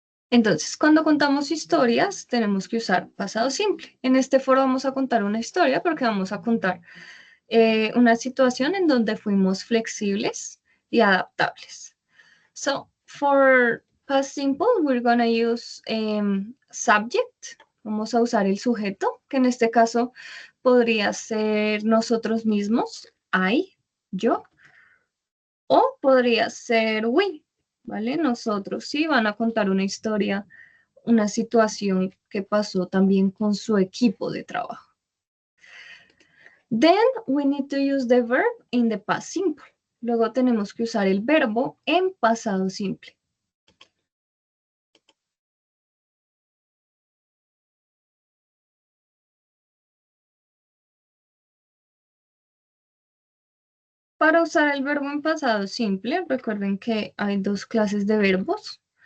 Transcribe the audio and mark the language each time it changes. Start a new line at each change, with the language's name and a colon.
Spanish: Entonces, cuando contamos historias, tenemos que usar pasado simple. En este foro vamos a contar una historia porque vamos a contar una situación en donde fuimos flexibles y adaptables.
English: So, for past simple, we're going to use subject.
Spanish: Vamos a usar el sujeto, que en este caso podría ser nosotros mismos, I, yo, o podría ser we, ¿vale? Nosotros sí van a contar una historia, una situación que pasó también con su equipo de trabajo.
English: Then we need to use the verb in the past simple.
Spanish: Luego tenemos que usar el verbo en pasado simple. Para usar el verbo en pasado simple, recuerden que hay dos clases de verbos.